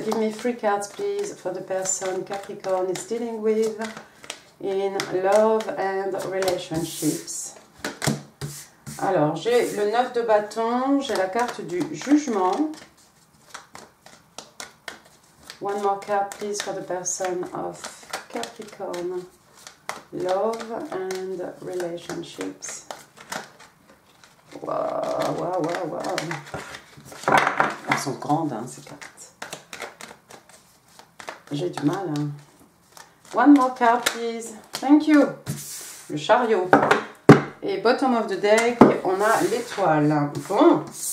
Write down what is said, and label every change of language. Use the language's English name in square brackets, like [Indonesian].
[English] Give me 3 cards, please, for the person Capricorn is dealing with in love and relationships. [French] Alors, j'ai le 9 de bâton, j'ai la carte du jugement. [English] One more card, please, for the person of Capricorn. Love and relationships. Wow, wow, wow, wow. [French] Elles sont grandes, hein, ces cartes. J'ai du mal. Hein. [English] One more card, please. Thank you. [French] Le chariot. Et [English] bottom of the deck, [French] on a l'étoile. Bon.